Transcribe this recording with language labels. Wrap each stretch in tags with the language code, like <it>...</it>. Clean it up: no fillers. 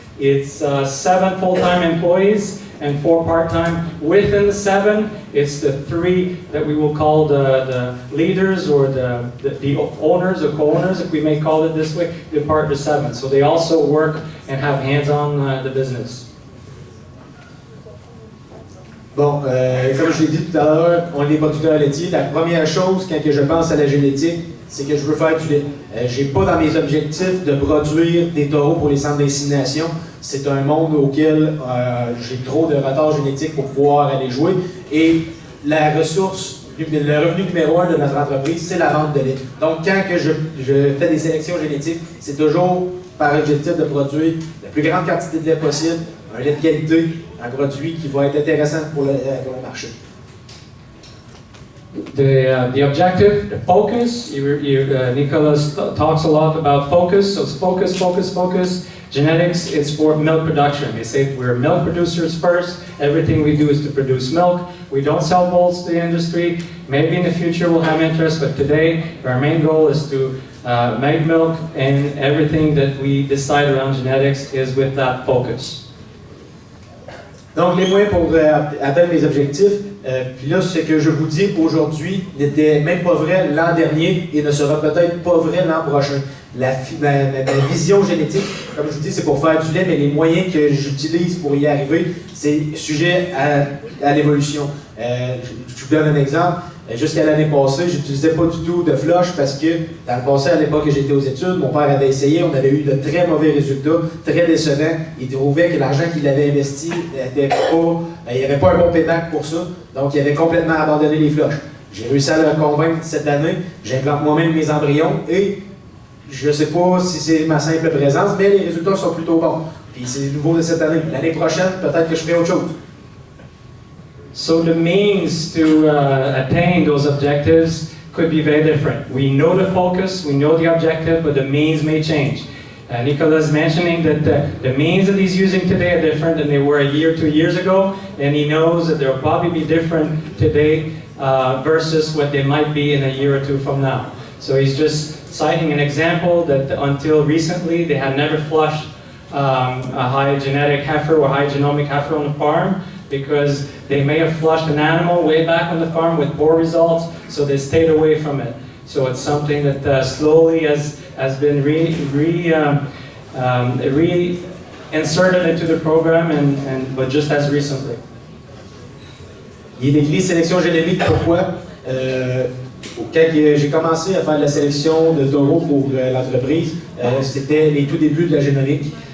<en>It's 7 full-time employees and 4 part-time. Within the 7, it's the 3 that we will call the leaders or the owners or co-owners, if we may call it this way. They're part of the 7. So they also work and have hands-on the business.</en> <fr>Bon, comme je l'ai dit tout à l'heure, on est producteurs laitiers. La première chose, quand je pense à la génétique, c'est que je veux faire du lait. J'ai pas dans mes objectifs de produire des taureaux pour les centres d'insémination. C'est un monde auquel j'ai trop de retard génétique pour pouvoir aller jouer. Et la ressource, le revenu numéro 1 de notre entreprise, c'est la vente de lait. Donc, quand que je fais des sélections génétiques, c'est toujours par objectif de produire la plus grande quantité de lait possible, un lait de qualité, un produit qui va être intéressant pour le marché.</fr> <en>The objective, the focus, Nicholas talks a lot about focus, so it's focus, focus, focus. Genetics is for milk production. They say we're milk producers first. Everything we do is to produce milk. We don't sell bulls to the industry. Maybe in the future we'll have interest, but today our main goal is to Magnet milk and everything that we decide around genetics is with that focus.</en> <fr>Donc, les moyens pour atteindre mes objectifs, puis là, ce que je vous dis aujourd'hui n'était même pas vrai l'an dernier et ne sera peut-être pas vrai l'an prochain. Ma vision génétique, comme je vous dis, c'est pour faire du lait, mais les moyens que j'utilise pour y arriver, c'est sujet à l'évolution. Je vous donne un exemple. Jusqu'à l'année passée, je n'utilisais pas du tout de flush parce que dans le passé, à l'époque que j'étais aux études, mon père avait essayé, on avait eu de très mauvais résultats, très décevants. Il trouvait que l'argent qu'il avait investi n'était pas, il n'y avait pas un bon payback pour ça, donc il avait complètement abandonné les flushs. J'ai réussi à le convaincre cette année, j'implante moi-même mes embryons et je ne sais pas si c'est ma simple présence, mais les résultats sont plutôt bons. Puis c'est nouveau de cette année. L'année prochaine, peut-être que je ferai autre chose.</fr> <en>So the means to attain those objectives could be very different. We know the focus, we know the objective, but the means may change. Nicolas mentioning that the means that he's using today are different than they were a year, 2 years ago, and he knows that they'll probably be different today versus what they might be in a year or two from now. So he's just citing an example that until recently they had never flushed a high genetic heifer or high genomic heifer on the farm, because they may have flushed an animal way back on the farm with poor results, so they stayed away from it. So it's something that slowly has been reinserted into the program, but just as recently.</en> <fr>Il est écrit sélection génomique, pourquoi? Quand j'ai commencé à faire de la sélection de taureaux pour l'entreprise, c'était les tout débuts de la génomique.</fr>